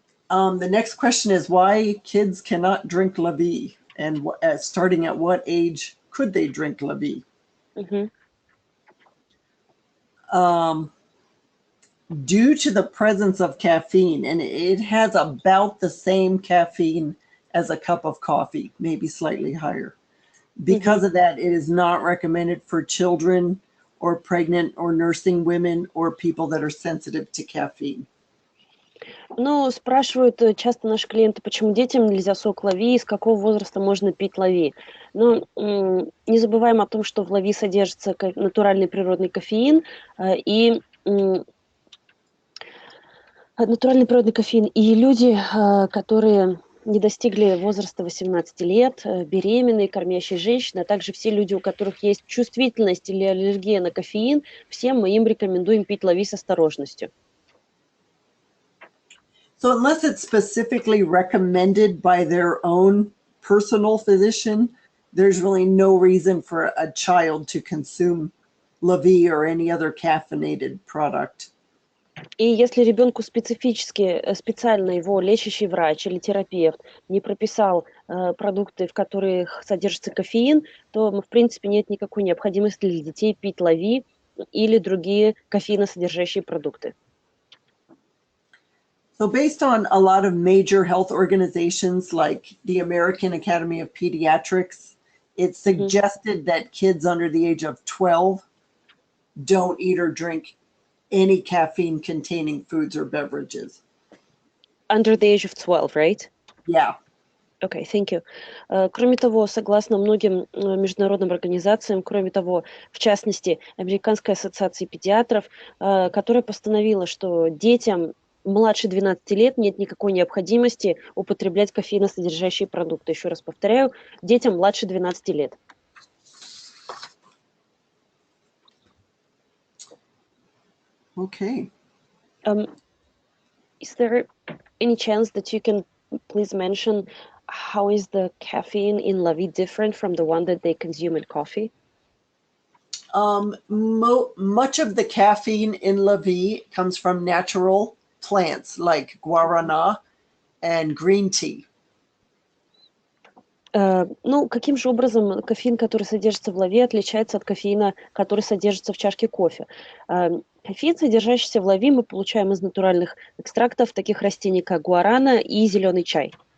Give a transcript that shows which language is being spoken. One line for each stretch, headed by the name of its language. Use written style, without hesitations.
English: The next question is why kids cannot drink LaVie, and starting at what age could they drink LaVie? Due to the presence of caffeine, and it has about the same caffeine as a cup of coffee, maybe slightly higher. Because of that, it is not recommended for children or pregnant or nursing women or people that are sensitive to caffeine.
Russian: Ну, спрашивают часто наши клиенты, почему детям нельзя сок LaVie, с какого возраста можно пить LaVie. Но не забываем о том, что в LaVie содержится натуральный природный кофеин, и люди, которые не достигли возраста 18 лет, беременные, кормящие женщины, а также все люди, у которых есть чувствительность или аллергия на кофеин, всем мы им рекомендуем пить LaVie с осторожностью.
English: So unless it's specifically recommended by their own personal physician, there's really no reason for a child to consume LaVie or any other caffeinated product.
Russian: И если ребенку специально его лечащий врач или терапевт не прописал продукты, в которых содержится кофеин, то, в принципе, нет никакой необходимости для детей пить LaVie или другие кофеиносодержащие продукты.
English: So based on a lot of major health organizations like the American Academy of Pediatrics, it's suggested that kids under the age of 12 don't eat or drink any caffeine-containing foods or beverages. Under the age of 12, right? Yeah. Okay, thank you.
Russian: Кроме того, согласно многим международным организациям, кроме того, в частности, Американской ассоциации педиатров, которая постановила, что детям младше 12 лет нет никакой необходимости употреблять кофеиносодержащие продукты. Еще раз повторяю, детям младше 12 лет.
English: Okay. Is there any chance that you can please mention how is the caffeine in LaVie different from the one that they consume in coffee? Much of the caffeine in LaVie comes from natural plants like guarana and green tea.
Russian: Ну, каким же образом кофеин, который содержится в LaVie, отличается от кофеина, который содержится в чашке кофе? Кофеин, содержащийся в LaVie, мы получаем из натуральных экстрактов таких растений, как гуарана и зеленый чай.